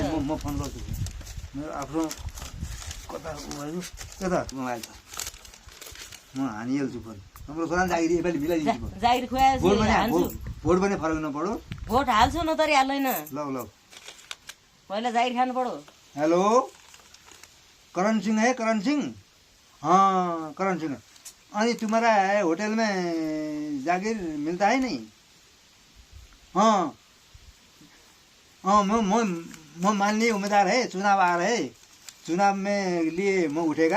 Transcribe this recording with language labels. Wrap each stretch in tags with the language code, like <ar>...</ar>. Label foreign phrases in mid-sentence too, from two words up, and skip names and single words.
<ne>म फोन गर्छु। मेरो आफ्नो कता मोबाइल कता मोबाइल छ, म हानिहाल्छु फोन। हाम्रो छोरा जागिर यसपालि मिलाइदिन्छु। जागिर खुवाएपछि भोट पनि फरक नपडो। भोट हाल्छु न तरी हाल्दैन। ल पहिला जागिर खानु पड़ो।</ne> <hi>हेलो करण सिंह है? करण सिंह? हाँ करण सिंह। अनि तुम्हारा होटल में जागिर मिलता है नहीं? हाँ हाँ, मैं माननीय उम्मीदवार है, चुनाव आ रहे, चुनाव में लिए मैं उठेगा।</hi>